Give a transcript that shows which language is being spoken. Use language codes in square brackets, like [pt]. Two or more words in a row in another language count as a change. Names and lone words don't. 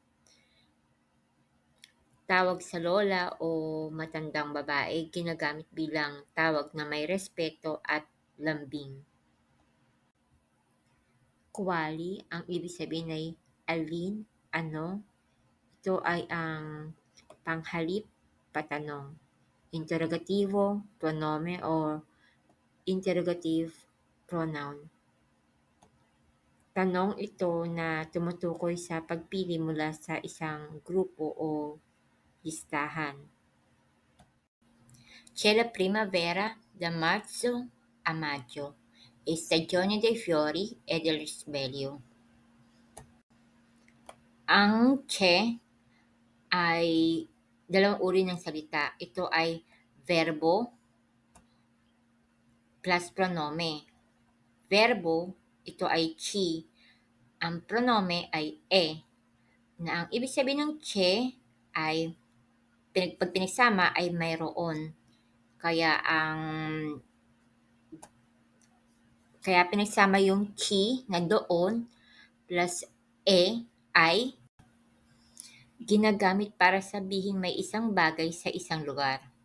[tl] Tawag sa lola o matandang babae, ginagamit bilang tawag na may respeto at lambing. Quali, ang ibig sabihin ay alin, ano. Ito ay ang panghalip, patanong. [it] Interrogativo, pronome [en] or interrogative pronoun. [tl] Tanong ito na tumutukoy sa pagpili mula sa isang grupo o listahan. [it] C'è la primavera da marzo a maggio, è stagione dei fiori e del risveglio. [tl] Ang che ay dalawang uri ng salita. Ito ay verbo plus pronome. Verbo, ito ay chi. Ang pronome ay e, na ang ibig sabihin ng che ay pag pinagsama ay mayroon. Kaya pinagsama yung chi na doon plus e ay ginagamit para sabihin may isang bagay sa isang lugar.